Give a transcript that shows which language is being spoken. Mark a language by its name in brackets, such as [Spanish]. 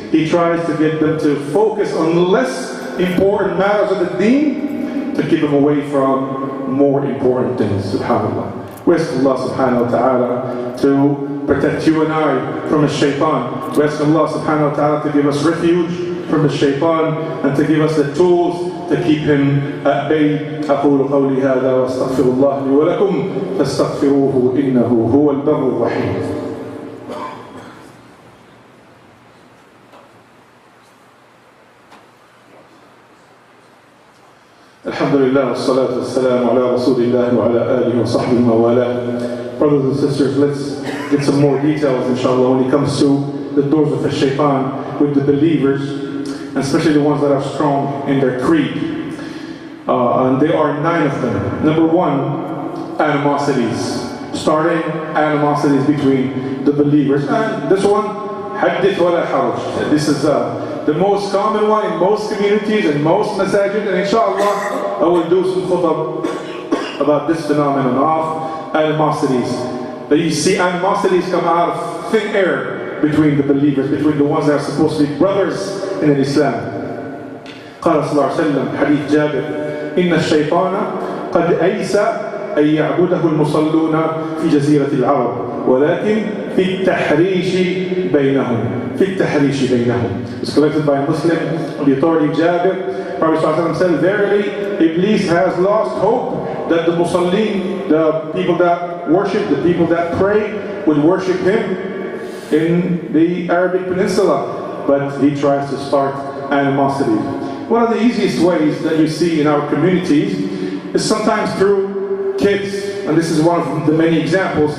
[English] He tries to get them to focus on less important matters of the deen to keep them away from more important things, subhanAllah. We ask Allah subhanahu wa ta'ala to protect you and I from the shaitan. We ask Allah subhanahu wa ta'ala to give us refuge from the shaitan and to give us the tools to keep him at bay. [Arabic] أقول قولي هذا وأستغفر الله لي ولكم فاستغفروه إنه هو البر الرحيم. Alhamdulillah, wassalatu wassalamu ala rasulillah wa ala alihi wa sahbihi wa wala. [English] Brothers and sisters, let's get some more details inshallah when it comes to the doors of the shaitan with the believers, and especially the ones that are strong in their creed. And there are 9 of them. Number 1, animosities. Starting animosities between the believers. And this one, hadith wala haraj. This is the most common one in most communities and most masajid, and inshallah I will do some khutab about this phenomenon of animosities. That you see animosities come out of thin air between the believers, between the ones that are supposed to be brothers in Islam. [Arabic] قال صلى الله عليه وسلم حديث جابر إن الشيطان قد أيس أن يعبده المصلون في جزيرة العرب ولكن في التحريش بينهم. [English] It's collected by a Muslim on the authority of Jabir. Prophet ﷺ said, verily, Iblis has lost hope that the Musallin, the people that worship, the people that pray, would worship him in the Arabic Peninsula. But he tries to start animosity. One of the easiest ways that you see in our communities is sometimes through kids, and this is one of the many examples.